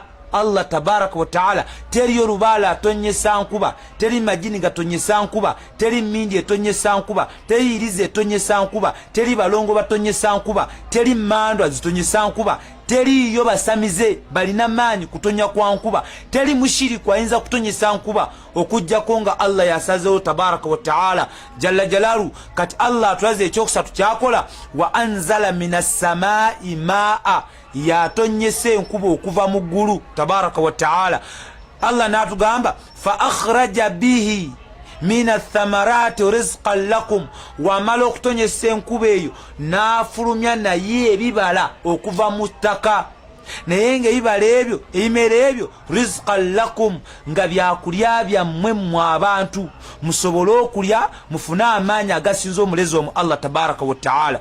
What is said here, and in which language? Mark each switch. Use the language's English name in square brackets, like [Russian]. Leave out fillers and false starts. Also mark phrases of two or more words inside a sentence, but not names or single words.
[Arabic] الله تبارك وتعالى [Ganda] teri olubala atonyesa nkuba, teri majini gatonyesa nkuba, teri mindi etonyesa nkuba, teri irize etonyesa nkuba, teri balongo batonyesa nkuba, teri mandwa zitonyesa nkuba, teri yo basamize balina maanyi kutonya kwa nkuba, teri mushiriku ayinza kutonyesa nkuba okujjako nga Allah yasazewo [Arabic] تبارك وتعالى جل جلاله. [Ganda] Kati Allah atulaze ekyokusatu kyakola [Arabic] وأنزل من السماء ماء, [Ganda] yatonyesa enkuba okuva mu ggulu [Arabic] تبارك وتعالى. Allah n'atugamba فأخرج به من الثمرات رزقا لكم, [Ganda] wamala okutonyesa enkuba eyo n'afulumya naye ebibala okuva mu ttaka, naye ng'ebibala ebyo ebimera ebyo [Arabic] رزقا لكم, [Ganda] nga byakulya byammwe mmwe abantu musobole okulya mufune amaanyi agasinza omulezi omu Allah [Arabic] تبارك وتعالى.